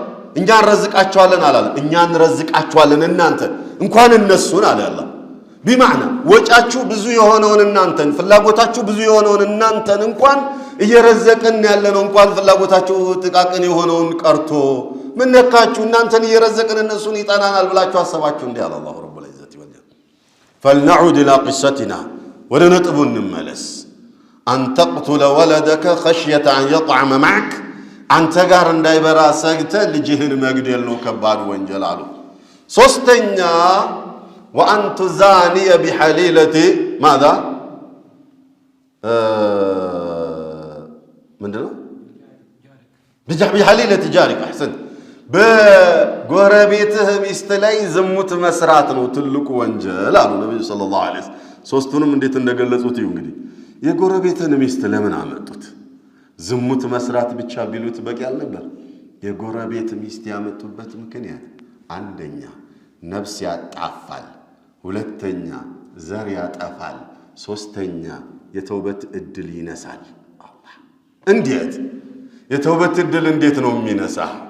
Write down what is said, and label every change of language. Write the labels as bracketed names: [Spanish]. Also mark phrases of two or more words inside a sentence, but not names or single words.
[Amharic] እኛ እንረዝቃቸዋለን አላለ። እኛ እንረዝቃቸዋለን እናንተ እንኳን እነሱን አለ አላህ። ቢማዕና ወጫችሁ ብዙ የሆነውን እናንተን ፍላጎታችሁ ብዙ የሆነውን እናንተን እንኳን እየረዘቅን ያለነው እንኳን ፍላጎታችሁ ጥቃቅን የሆነውን ቀርቶ ምን ነካችሁ? እናንተን እየረዘቅን እነሱን ይጠናናል ብላችሁ አሰባችሁ እንዴ? አለ [Arabic] الله رب العزة والجلال። فلنعود الى قصتنا [Amharic] ወደ ነጥቡ እንመለስ። [Arabic] أن تقتل ولدك خشية أن يطعم معك أنت [Amharic] ጋር እንዳይበራ ሰግተህ ልጅህን መግደል ነው ከባድ ወንጀል አሉ። ሶስተኛ [Arabic] وأن تزاني بحليلة ماذا [Amharic] ምንድነው? [Arabic] بحليلة جارك أحسن [Amharic] በጎረቤትህ ሚስት ላይ ዝሙት መስራት ነው ትልቁ ወንጀል አሉ ነብዩ [Arabic] صلى الله عليه وسلم። [Amharic] ሶስቱንም እንዴት እንደገለጹት እዩ እንግዲህ የጎረቤትን ሚስት ለምን አመጡት? ዝሙት መስራት ብቻ ቢሉት በቂ አልነበር? የጎረቤት ሚስት ያመጡበት ምክንያት አንደኛ ነፍስ ያጣፋል፣ ሁለተኛ ዘር ያጠፋል፣ ሶስተኛ የተውበት እድል ይነሳል። እንዴት የተውበት እድል እንዴት ነው የሚነሳ?